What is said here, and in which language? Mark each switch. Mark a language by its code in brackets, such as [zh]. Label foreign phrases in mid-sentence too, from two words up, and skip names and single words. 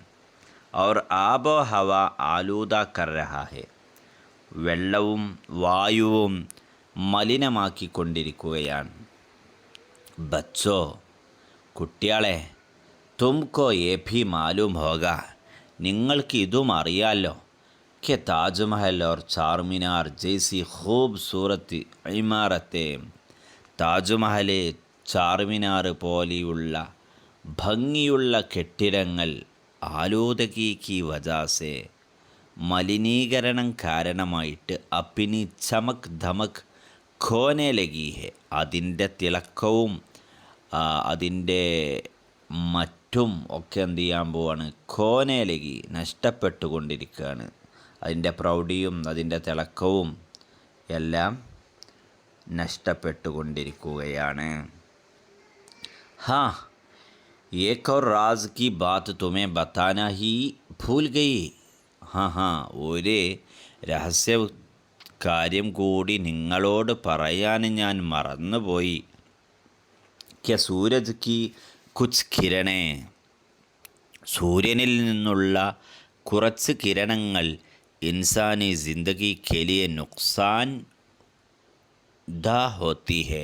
[hi] और आबो हवा आलूदा कर रहा है. [ml] വെള്ളവും വായുവും മലിനമാക്കിക്കൊണ്ടിരിക്കുകയാണ്. [hi] ബച്ചോ കുട്ടികളെ, तुमको ये भी मालूम होगा [ml] നിങ്ങൾക്ക് ഇതും അറിയാമല്ലോ [hi] कि ताजमहल और चारमीनार जैसी खूबसूरत इमारतें [ml] താജ്മഹൽ ചാർമിനാർ പോലെയുള്ള ഭംഗിയുള്ള കെട്ടിടങ്ങൾ [hi] आलूदगी की वजह से [ml] മലിനീകരണം കാരണമായിട്ട് [hi] अपनी चमक धमक खोने लगी है. [ml] അതിൻ്റെ തിളക്കവും അതിൻ്റെ മറ്റും ഒക്കെ എന്ത് ചെയ്യാൻ പോവാണ്, [hi] खोने लगी [ml] നഷ്ടപ്പെട്ടുകൊണ്ടിരിക്കുകയാണ്. അതിൻ്റെ പ്രൗഢിയും അതിൻ്റെ തിളക്കവും എല്ലാം നഷ്ടപ്പെട്ടുകൊണ്ടിരിക്കുകയാണ്. [hi] ഹാ एक और राज की बात तुम्हें बताना ही भूल गई. [ml] ഒരു രഹസ്യ കാര്യം കൂടി നിങ്ങളോട് പറയാൻ ഞാൻ മറന്നുപോയി. [hi] क्या सूरज की कुछ किरणें. [ml] സൂര്യനിൽ നിന്നുള്ള കുറച്ച് കിരണങ്ങൾ [hi] इंसानी ज़िंदगी के लिए नुकसानदा होती है.